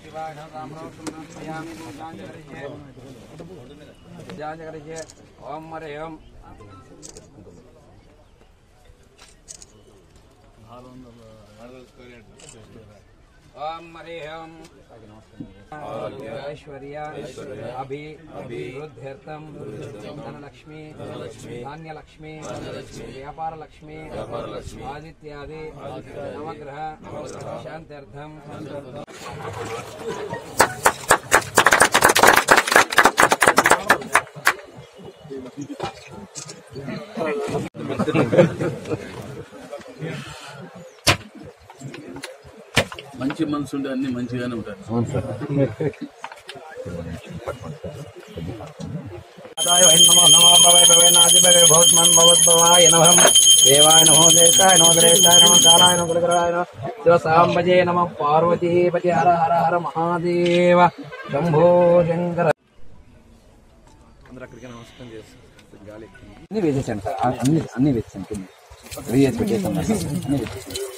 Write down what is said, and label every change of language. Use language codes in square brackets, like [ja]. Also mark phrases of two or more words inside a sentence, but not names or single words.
[sa] ओम मरेयम ओम मरेयम ऐश्वर्य अभिवृद्ध्यर्थम धनलक्ष्मी धान्यलक्ष्मी व्यापारलक्ष्मी आदित्यादि नवग्रह शांत्यर्थम [te] మంచి మనసు ఉంటే అన్ని మంచిగానే ఉంటాయి. అవును సార్. [sa] देवाय नमो देवताय नमो द्रेष्ठाय नमो कालाय नमो कुलकराय नमो शिवसाम्बजे नमः पार्वतीपति हर हर हर महादेव शंभो शंकर. [te] అన్ని వేసేసాను సార్, అన్ని వేసేసాను కింద వేసి పెట్టేసాను అన్ని వేసేసాను.